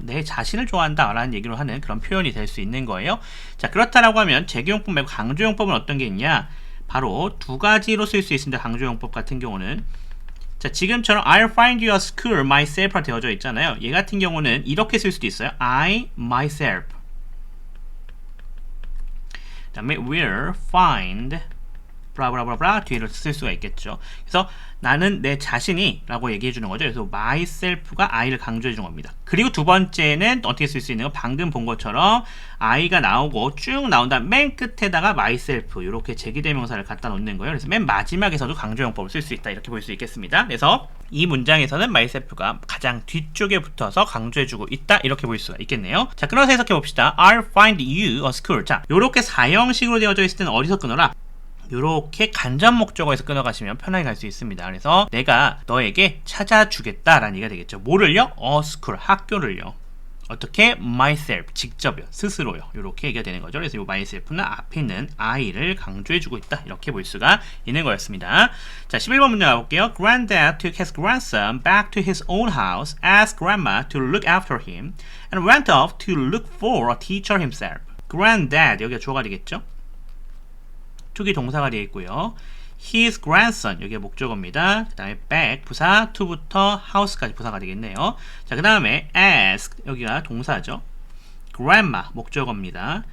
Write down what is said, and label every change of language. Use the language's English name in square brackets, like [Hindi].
[Korean] 내 자신을 좋아한다 라는 얘기로 하는 그런 표현이 될 수 있는 거예요. 자, 그렇다라고 하면 제기용법 말고 강조용법은 어떤 게 있냐, 바로 두 가지로 쓸 수 있습니다. 강조용법 같은 경우는 자, 지금처럼 [English] I'll find you a school myself [Korean] 라 되어져 있잖아요. 얘 같은 경우는 이렇게 쓸 수도 있어요. [English] I myself, 그 다음에 will find [Korean] 브라브라브라 뒤를 쓸 수가 있겠죠. 그래서 나는 내 자신이 라고 얘기해 주는 거죠. 그래서 myself가 I를 강조해 주는 겁니다. 그리고 두 번째는 어떻게 쓸 수 있는 거 방금 본 것처럼 I가 나오고 쭉 나온 다음 맨 끝에다가 myself 이렇게 제기대명사를 갖다 놓는 거예요. 그래서 맨 마지막에서도 강조용법을 쓸 수 있다 이렇게 볼 수 있겠습니다. 그래서 이 문장에서는 myself가 가장 뒤쪽에 붙어서 강조해주고 있다 이렇게 볼 수가 있겠네요. 자, 끊어서 해석해 봅시다. [English] I'll find you a school. [Korean] 자, 요렇게 사형식으로 되어져 있을 때는 어디서 끊어라? 요렇게 간접 목적어에서 끊어가시면 편하게 갈 수 있습니다. 그래서 내가 너에게 찾아주겠다라는 얘기가 되겠죠. 뭐를요? a school, 학교를요. 어떻게? myself, 직접요, 스스로요. 이렇게 얘기가 되는 거죠. 그래서 이 myself는 앞에 있는 I를 강조해주고 있다. 이렇게 볼 수가 있는 거였습니다. 자, 11번 문제 가볼게요. [English] Granddad took his grandson back to his own house, asked grandma to look after him, and went off to look for a teacher himself. [Korean] Granddad, 여기가 주어가 되겠죠? took이 동사가 되어 있고요. His grandson, 여기가 목적어입니다. 그 다음에 back, 부사, to부터 house까지 부사가 되겠네요. 자, 그 다음에 ask, 여기가 동사죠. grandma, 목적어입니다.